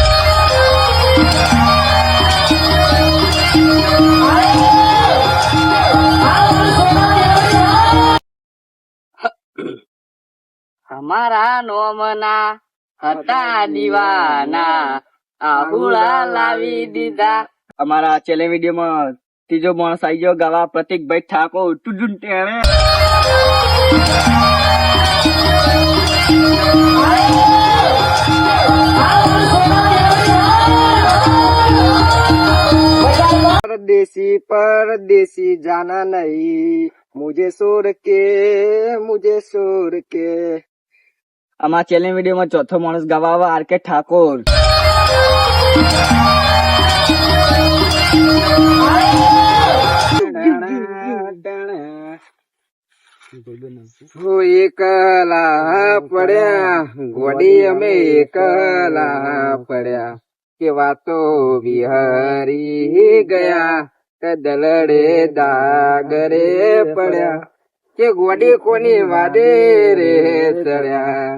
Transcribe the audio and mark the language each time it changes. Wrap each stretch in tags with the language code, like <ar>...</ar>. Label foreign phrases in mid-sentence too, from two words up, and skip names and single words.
<gu>અમારા નોમના હતા દીવાના, આહુડા લાવી દીધા. અમારા</gu> <en>challenge videoમાં</en> <gu>ત્રીજો માણસ આવી ગયો ગાવા, પ્રતિકભાઈ ઠાકોર. ટુડુન ટેણે.</gu> <hi>परदेसी परदेसी जाना नहीं, मुझे छोड़ के.</hi> <gu>આમાં</gu> <en>challenge videoમાં</en> <gu>ચોથો માણસ ગાવા આવે આર કે ઠાકોર. એકલા પડ્યા ગોડી અમે એકલા પડ્યા, કે વાતો વિહરી ગયા, દલડે દાગરે પડ્યા, કે ગોડી કોની વાદે રે ચડ્યા.</gu>